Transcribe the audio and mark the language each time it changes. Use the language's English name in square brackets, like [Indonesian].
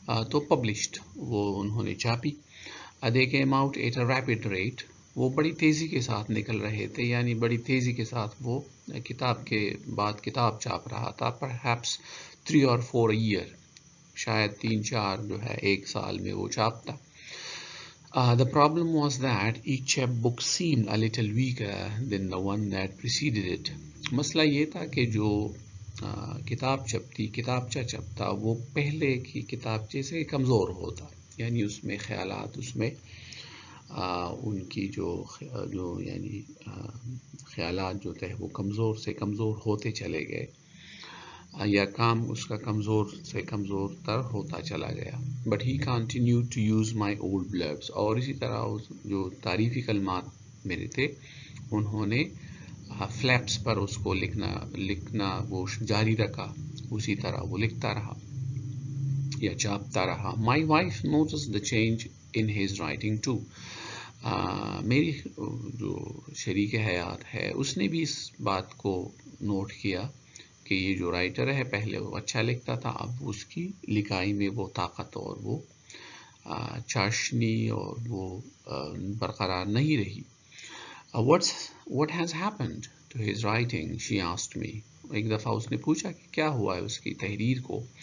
[Urdu] تو پبلشڈ وہ انہوں نے چھاپی. [English] They came out at a rapid rate. [Urdu] وہ بڑی تیزی کے ساتھ نکل رہے تھے, یعنی بڑی تیزی کے ساتھ وہ کتاب کے بعد کتاب چھاپ رہا تھا. [English] perhaps 3 or 4 a year, [Urdu] شاید 3-4 جو ہے ایک سال میں وہ چھاپتا. [English] The problem was that each chapbook seemed a little weaker than the one that preceded it. [Urdu] مسئلہ یہ تھا کہ جو کتابچہ چھپتا وہ پہلے کی کتابچے سے کمزور ہوتا, یعنی اس میں خیالات, اس میں ان کی جو یعنی خیالات جو تھے وہ کمزور سے کمزور ہوتے چلے گئے, یا کام اس کا کمزور سے کمزور تر ہوتا چلا گیا. [English] But he continued to use my old blurbs. [Urdu] اور اسی طرح جو تعریفی کلمات میرے تھے انہوں نے فلیپس پر اس کو لکھنا وہ جاری رکھا, اسی طرح وہ لکھتا رہا یا چھاپتا رہا. [English] My wife notes the change in his writing too. [Urdu] میری جو شریک حیات ہے اس نے بھی اس بات کو نوٹ کیا کہ یہ جو رائٹر ہے پہلے وہ اچھا لکھتا تھا, اب اس کی لکھائی میں وہ طاقت اور وہ چاشنی اور وہ برقرار نہیں رہی. [English] What has happened to his writing? She asked me. [Urdu] ایک دفعہ اس نے پوچھا کہ کیا ہوا ہے اس کی تحریر کو.